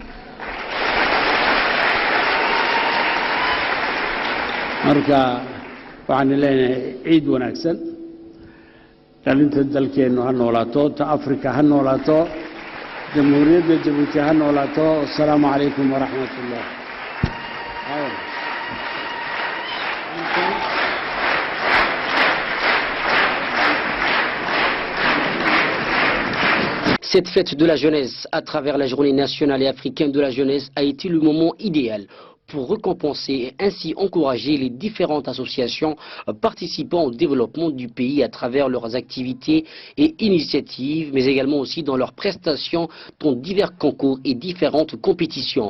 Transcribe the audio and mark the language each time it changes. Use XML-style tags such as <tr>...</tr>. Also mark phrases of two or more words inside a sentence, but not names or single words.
<so>marka waxaan leenahay ciid wanaagsan dhalinta dalkeennu ha noolaato ta afrika ha noolaato jamhuuriyadda jabuuti ha noolaato</so> <ar>السلام عليكم ورحمة الله</ar> <fr>Cette fête de la jeunesse, à travers la journée nationale et africaine de la jeunesse, a été le moment idéal pour récompenser et ainsi encourager les différentes associations participant au développement du pays à travers leurs activités et initiatives, mais également aussi dans leurs prestations dans divers concours et différentes compétitions.</fr>